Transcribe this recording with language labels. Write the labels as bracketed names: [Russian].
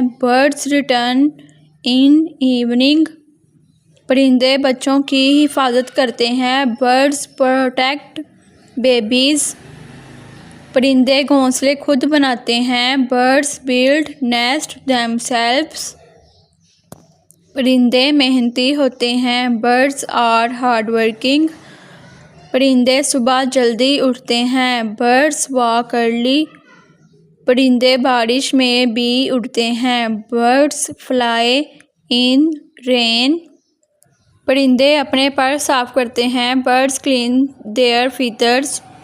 [English] Birds return in evening. [Urdu] پرندے بچوں کی حفاظت کرتے ہیں. [English] Birds protect babies. [Urdu] پرندے گھونسلے خود بناتے ہیں. [English] Birds build nest themselves. [Urdu] پرندے محنتی ہوتے ہیں. [English] Birds are hardworking. [Urdu] پرندے صبح جلدی اٹھتے ہیں. [English] Birds walk early. [Urdu] پرندے بارش میں بھی اڑتے ہیں. [English] Birds fly in rain. [Urdu] پرندے اپنے پر صاف کرتے ہیں. [English] Birds clean their feathers.